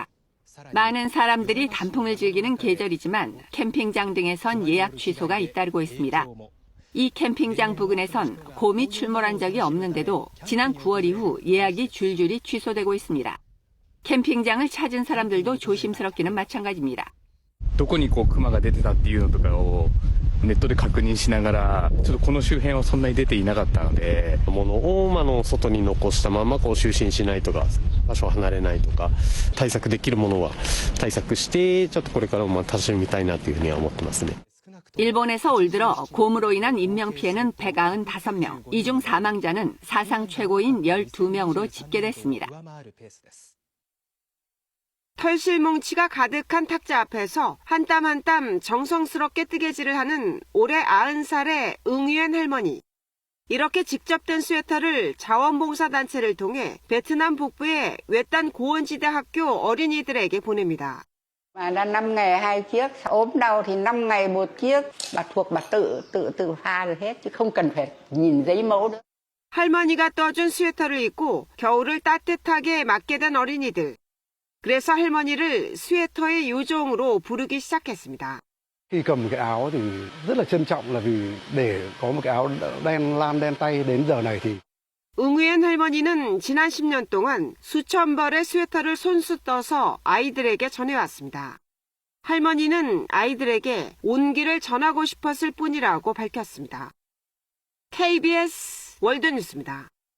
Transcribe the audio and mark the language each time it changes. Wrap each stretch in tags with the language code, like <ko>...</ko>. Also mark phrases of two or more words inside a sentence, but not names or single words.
<ko>많은 사람들이 단풍을 즐기는 계절이지만 캠핑장 등에선 예약 취소가 잇따르고 있습니다. 이 캠핑장 부근에선 곰이 출몰한 적이 없는데도 지난 9월 이후 예약이 줄줄이 취소되고 있습니다. 캠핑장을 찾은 사람들도 조심스럽기는 마찬가지입니다.</ko> <ja>どこにクマが出てたっていうのとかをネットで確認しながら、ちょっとこの周辺はそんなに出ていなかったので、物を外に残したまま就寝しないとか、場所を離れないとか、対策できるものは対策して、ちょっとこれからも楽しみたいなというふうには思ってますね。</ja> <ko>일본에서 올 들어 곰으로 인한 인명피해는 195명, 이 중 사망자는 사상 최고인 12명으로 집계됐습니다. 털실뭉치가 가득한 탁자 앞에서 한 땀 한 땀 정성스럽게 뜨개질을 하는 올해 90살의 응유엔 할머니. 이렇게 직접 된 스웨터를 자원봉사단체를 통해 베트남 북부의 외딴 고원지대 학교 어린이들에게 보냅니다.</ko> <vi>Mà đã 5 ngày 2 chiếc, ốm đau thì 5 ngày 1 chiếc. Bà thuộc bà tự pha được hết chứ không cần phải nhìn giấy mẫu nữa.</vi> <ko>할머니가 떠준 스웨터를 입고 겨울을 따뜻하게 맞게 된 어린이들. 그래서 할머니를 스웨터의 요정으로 부르기 시작했습니다.</ko> <vi>Khi cầm cái áo thì rất là trân trọng là vì để có một cái áo đen lam đen tay đến giờ này thì</vi> <ko>응우엔 할머니는 지난 10년 동안 수천 벌의 스웨터를 손수 떠서 아이들에게 전해왔습니다. 할머니는 아이들에게 온기를 전하고 싶었을 뿐이라고 밝혔습니다. KBS 월드뉴스입니다.</ko>